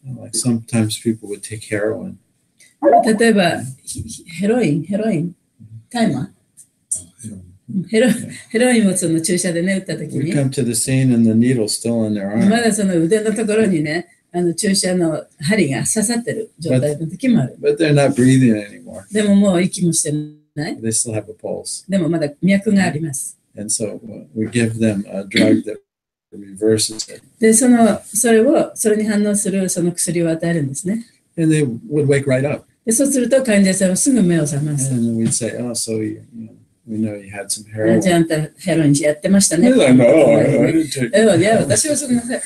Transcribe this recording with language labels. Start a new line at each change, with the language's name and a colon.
English: Like sometimes people would take heroin.
Japanese: 例えばヘロイン、タイマー。ヘロインをその注射でね、打ったときに、
English: We come to the scene and the needle's still in their arm.
Japanese: まだその腕のところにね、注射の針が刺さってる状態の時もある。
English: But they're not breathing anymore.
Japanese: でももう息もしてない。
English: They still have a pulse.
Japanese: でもまだ脈があります。
English: And so we give them a drug that reverses it.
Japanese: で、それに反応するその薬を与えるんですね。
English: And they would wake right up.
Japanese: で、そうすると患者さんはすぐ目を覚ます。
English: And we'd say, oh, so we know you had some heroin.
Japanese: じゃああんたヘロインやってましたね。
English: No, I didn't take it.
Japanese: いや、私はそんな。